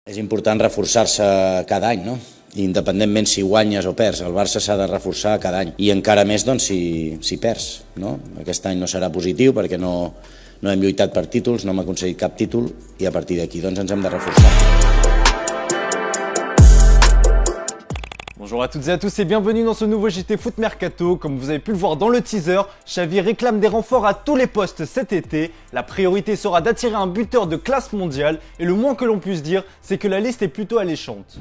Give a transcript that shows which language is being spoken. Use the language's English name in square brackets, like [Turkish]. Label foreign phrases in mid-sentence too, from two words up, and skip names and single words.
[Catalan] És important reforçar-se cada any, no? Independentment si guanyes o perds, el Barça s'ha de reforçar cada any i encara més doncs, si perds. No? Aquest any no serà positiu perquè no hem lluitat per títols, no hem aconseguit cap títol i a partir d'aquí doncs, ens hem de reforçar. [French] Bonjour à toutes et à tous et bienvenue dans ce nouveau JT Foot Mercato. Comme vous avez pu le voir dans le teaser, Xavi réclame des renforts à tous les postes cet été. La priorité sera d'attirer un buteur de classe mondiale et le moins que l'on puisse dire, c'est que la liste est plutôt alléchante.